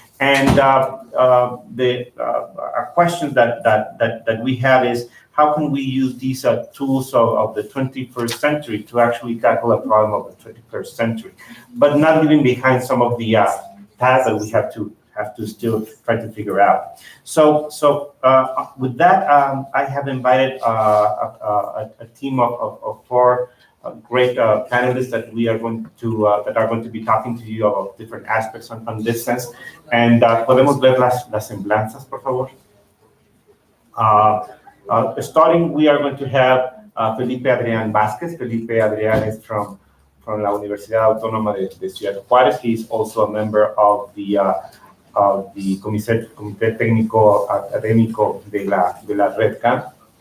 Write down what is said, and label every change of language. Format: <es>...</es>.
<en>And the question that we have is, how can we use these tools of the 21st century to actually tackle a problem of the 21st century, but not leaving behind some of the paths that we have to still try to figure out. So with that, I have invited a team of four great panelists that are going to be talking to you about different aspects on this sense.</en> <es>And podemos ver las semblanzas, por favor.</es> <en>Starting, we are going to have Felipe Adrián Vázquez. Felipe Adrián is from la Universidad Autónoma de Ciudad Juárez. He is also a member of the Comité Técnico Académico de la Redcam.</en>